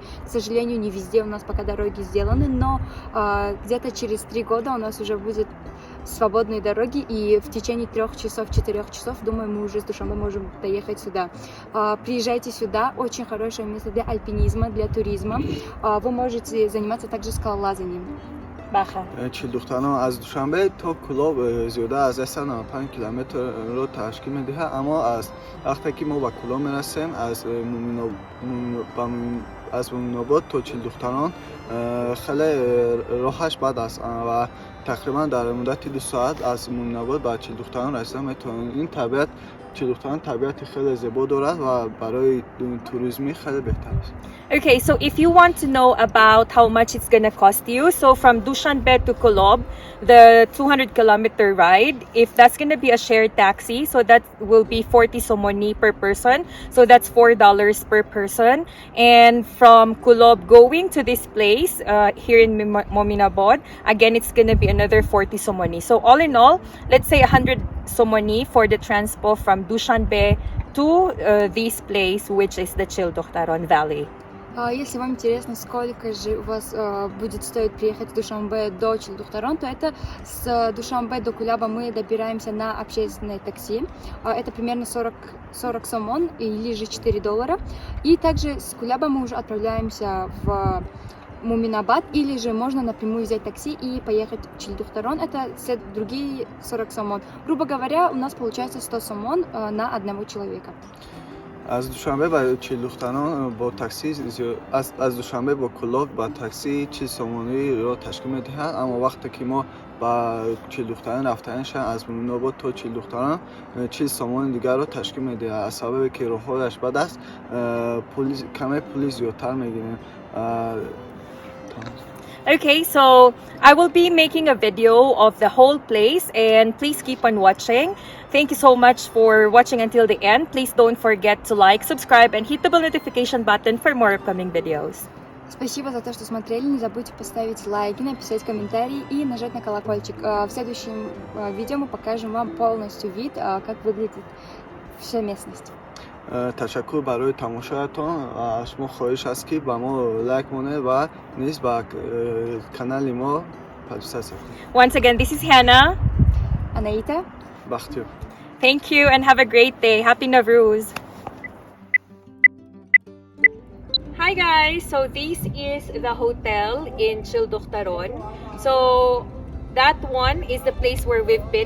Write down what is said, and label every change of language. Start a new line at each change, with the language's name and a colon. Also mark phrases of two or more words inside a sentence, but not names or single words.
Russian: К сожалению, не везде у нас пока дороги сделаны, но где-то через 3 года у нас уже будет свободные дороги, и в течение 3 часов, 4 часов, думаю, мы уже с Душанбе можем доехать сюда. Приезжайте сюда, очень хорошее место для альпинизма, для туризма. Вы можете заниматься также скалолазанием.
Tajik: چیل دختران از دوشنبه تا کلاب زیاده از 195 کیلومتر را تشکیل می‌دهد، اما از وقتی که ما به کلاب میرسیم از مومیناباد تا چیل دختران خیلی راهش بد است و تقریبا در مدت 2 ساعت از موناباد به چیلدختران رسیدم. این طبیعت چیلدختران طبیعتی خیلی زیبا دارد و برای توریسمی خیلی بهتر است.
English: Okay, so if you want to know about how much it's gonna cost you, so from Dushanbe to Kolob, the 200-kilometer ride, if that's gonna be a shared taxi, so that will be 40 somoni per person, so that's $4 per person. And from Kolob going to this place here in Mominabad, again it's gonna be another 40 somoni. So all in all, let's say 100 somoni for the transpo from Dushanbe to this place, which is the Chil Dukhtaron Valley.
Russian: Если вам интересно, сколько же у вас будет стоить приехать с Душанбе до Чилдухтарон, то это с Душанбе до Куляба мы добираемся на общественное такси. Это примерно 40 сомон или же $4. И также с Куляба мы уже отправляемся в Муминабад, или же можно напрямую взять такси и поехать в Чилдухтарон. Это другие 40 сомон. Грубо говоря, у нас получается 100 сомон на одного человека.
Tajik: از دوشنبه به چیلدختران با تاکسی از دوشنبه با کلاب با تاکسی 40 سومونی را تشکیل می‌دهد، اما وقتی که ما با چیلدختران رفتنشان از موناباد تا چیلدختران 40 سومون دیگر را تشکیل می‌دهد. از سبب که راه‌هایش بد است کمی پول زیادتر می‌گیریم.
English: Okay, so I will be making a video of the whole place, and please keep on watching. Thank you so much for watching until the end. Please don't forget to like, subscribe, and hit the bell notification button for more upcoming videos.
Russian: Спасибо за то, что смотрели. Не забудьте поставить лайки, написать комментарий и нажать на колокольчик. В следующем видео мы покажем вам полностью вид, как выглядит вся местность.
Tajik: تشکر برای تماشایتان. شما خواهش است که با ما لایک مونه و نیز با کانال ما سابسکرایب کنید.
English: Once again, this is Hannah. Anaita. بختیار. Thank you and have a great day. Happy Nowruz. Hi guys, so this is the hotel in Chil Dukhtaron. So that one is the place where we've been.